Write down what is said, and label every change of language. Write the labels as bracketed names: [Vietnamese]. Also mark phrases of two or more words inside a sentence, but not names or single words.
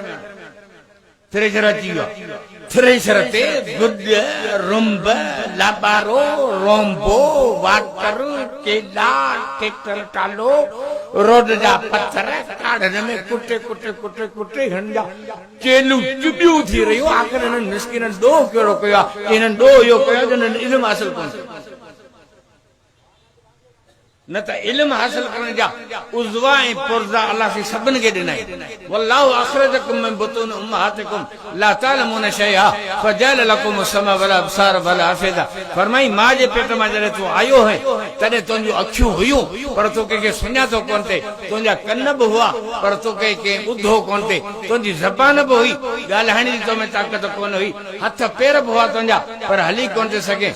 [Sindhi] थ्रेशर अची वियो आहे, थ्रेशर ते गुॾ, रुंब, लाबारो, रोंबो, वाटर, केला, ट्रैक्टर टालो, रोड जा पत्थर काढ़न में कुटे कुटे कुटे कुटे हिन जा चेलूं चुबियूं थी रहियूं। आख़िर हिननि मिस्किननि ॾोह कहिड़ो कयो आहे? हिननि ॾोह इहो कयो जो हिननि इल्मु हासिल कोन कयो। न त इल्मु हासिल करण जा उज़वा ऐं पुर्ज़ा अलाह से सभिनि खे ॾिनई। [Arabic] والله أخرجكم من بطون أمهاتكم لا تعلمون شيئا فجعل لكم السمع والأبصار والأفئدة. [Sindhi] फरमाई मां जे पेट मां जॾहिं तूं आयो है तॾहिं तुंहिंजूं अखियूं हुयूं पर तो कंहिंखे सुञातो कोन थे, तुंहिंजा कन बि हुआ पर तो कंहिं ॿुधो कोन थे, तुंहिंजी ज़बान बि हुई, ॻाल्हाइण जी तो में ताक़त कोन हुई, हथ पेर बि हुआ तुंहिंजा पर हली कोन थे सघे।